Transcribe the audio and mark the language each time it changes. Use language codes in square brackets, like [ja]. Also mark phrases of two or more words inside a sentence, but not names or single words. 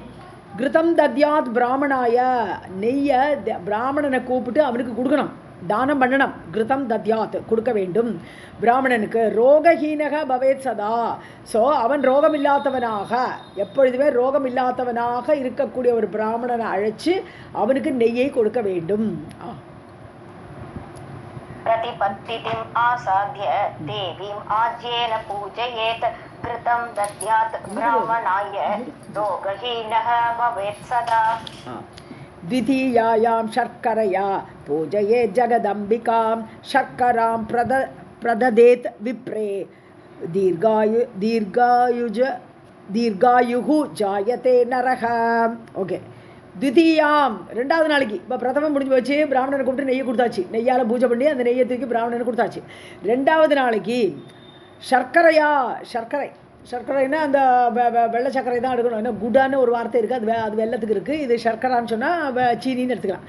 [sa] घृतं दद्यात् ब्राह्मणाय, [ta] நெய்யை பிராமணனை கூப்பிட்டு அவனுக்கு கொடுக்கணும், தானம் பண்ணணும். [sa] घृतं दद्यात्, [ta] கொடுக்க வேண்டும் பிராமணனுக்கு. [sa] रोगहीनः भवेत् सदा. [ta] ஸோ அவன் ரோகமில்லாதவனாக, எப்பொழுதுமே ரோகமில்லாதவனாக இருக்கக்கூடிய ஒரு பிராமணனை அழைச்சி அவனுக்கு நெய்யை கொடுக்க வேண்டும். [sa] प्रतिपत्तितिम् आसाद्य देवीम् आज्येन पूजयेत् घृतं दद्यात् ब्राह्मणाय रोगहीनः भवेत् सदा. द्वितीयायां शर्करया पूजये जगदम्बिकां शर्करां प्रददेत् विप्रे दीर्घायुः जायते नरः. [ta] ஓகே, द्वितीयां ரெண்டாவது நாளைக்கு. இப்போ பிரதமம் முடிஞ்சு போச்சு, பிராமணனை கூப்பிட்டு நெய்யை கொடுத்தாச்சு, நெய்யால் பூஜை பண்ணி அந்த நெய்யை தூக்கி பிராமணனுக்கு கொடுத்தாச்சு. ரெண்டாவது நாளைக்கு சர்க்கரைன்னா அந்த வெள்ளை சர்க்கரை தான் எடுக்கணும். ஏன்னா குடான்னு ஒரு வார்த்தை இருக்குது, அது வெள்ளத்துக்கு இருக்குது. இது சர்க்கரான்னு சொன்னால் சீனின்னு எடுத்துக்கலாம்.